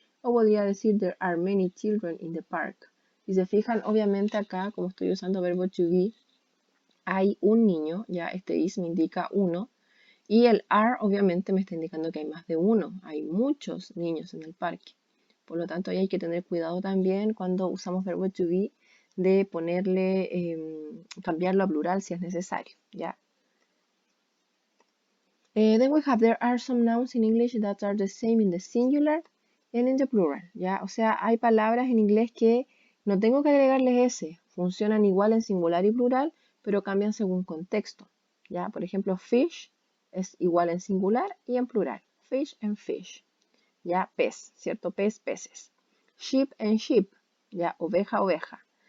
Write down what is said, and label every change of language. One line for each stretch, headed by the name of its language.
Spanish: O podría decir,
English: there are many children in the park.
Spanish: Si se fijan, obviamente acá, como estoy usando verbo to be, hay un niño, ya este is me indica uno, y el are obviamente me está indicando que hay más de uno, hay muchos niños en el parque. Por lo tanto, ahí hay que tener cuidado también cuando usamos verbo to be de ponerle, cambiarlo a plural si es necesario, ¿ya?
English: Then we have, there are some nouns in English that are the same in the singular and in the plural, ¿ya?
Spanish: O sea, hay palabras en inglés que no tengo que agregarles S, funcionan igual en singular y plural, pero cambian según contexto, ¿ya? Por ejemplo, fish es igual en singular y en plural, fish and fish, ¿ya? Pez, ¿cierto? Pez, peces. Sheep and sheep, ¿ya? Oveja, oveja.